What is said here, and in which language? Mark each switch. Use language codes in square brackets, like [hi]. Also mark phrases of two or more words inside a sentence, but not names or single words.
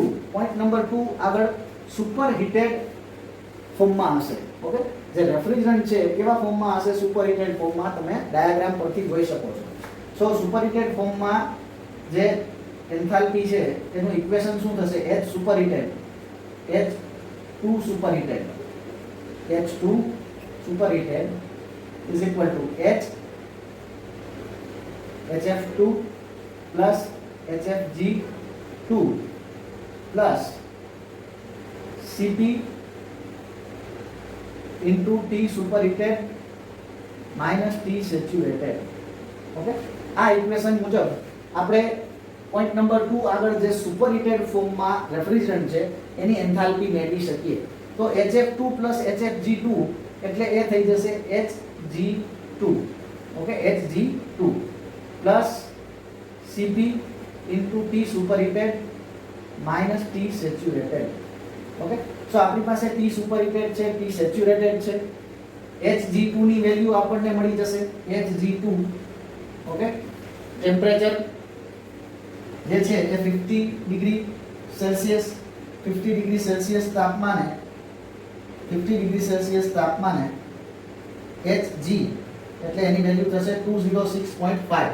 [gu] પોઈન્ટ નંબર 2 આગળ [en] super heated [gu] ફોર્મમાં હશે. ઓકે, જે રેફ્રિજરન્ટ છે કેવા ફોર્મમાં હશે? [en] super heated [gu] ફોર્મમાં. તમે ડાયાગ્રામ પરથી જોઈ શકો છો. સો [en] super heated [gu] ફોર્મમાં જે એન્થાલ્પી છે એનું ઇક્વેશન શું થશે? [en] H સુપરહીટેડ H2 સુપરહીટેડ H2 superheated is equal to HF2 plus HFG2 plus Cp into T superheated minus T saturated. [gu] ઓકે, આ ઇક્વેશન મુજબ આપણે પોઈન્ટ નંબર 2 આગળ જે સુપરહીટેડ ફોર્મમાં રેફ્રિજરન્ટ છે એની એન્થાલ્પી મેળવી શકીએ. તો [en] HF2 plus HFG2 [gu] એટલે એ થઈ જશે Hg2. [en] ઓકે, Hg2 plus Cp into T superheated minus T saturated. [gu] ઓકે, સો આપણી પાસે T superheated છે, T saturated છે. Hg2 ની વેલ્યુ આપણને મળી જશે Hg2. ઓકે, ટેમ્પરેચર જે છે એ 50 [en] degree Celsius [gu] 50 [en] degree Celsius [gu] તાપમાને 50 [en] degree Celsius [gu] તાપમાને Hg એટલે એની વેલ્યુ થશે 206.5.